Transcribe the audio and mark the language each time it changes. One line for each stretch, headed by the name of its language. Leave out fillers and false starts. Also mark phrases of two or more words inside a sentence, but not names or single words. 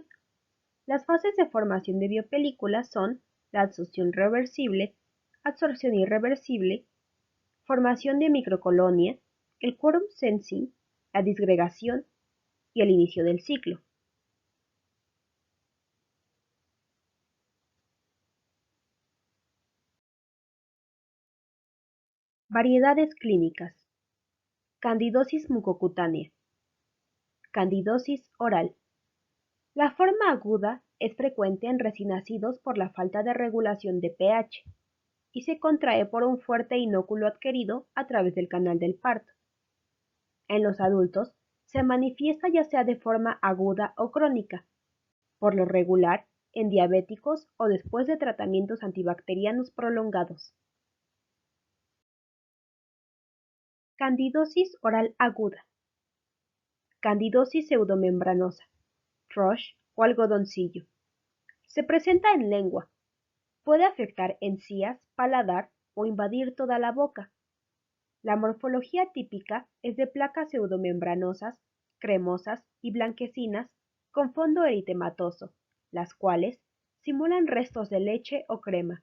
Spanish: Las fases de formación de biopelículas son la absorción reversible, absorción irreversible, formación de microcolonia, el
English: quorum sensing,
Spanish: la disgregación y el inicio del ciclo. Variedades clínicas. Candidosis mucocutánea. Candidosis oral. La forma aguda es frecuente en recién nacidos por la falta de regulación de pH y se contrae por un fuerte inóculo adquirido a través del canal del parto. En los adultos se manifiesta ya sea de forma aguda o crónica, por lo regular en diabéticos o después de tratamientos antibacterianos prolongados. Candidosis oral aguda. Candidosis pseudomembranosa, thrush o algodoncillo. Se presenta en lengua. Puede afectar encías, paladar o invadir toda la boca. La morfología típica es de placas pseudomembranosas, cremosas y blanquecinas con fondo eritematoso, las cuales simulan restos de leche o crema.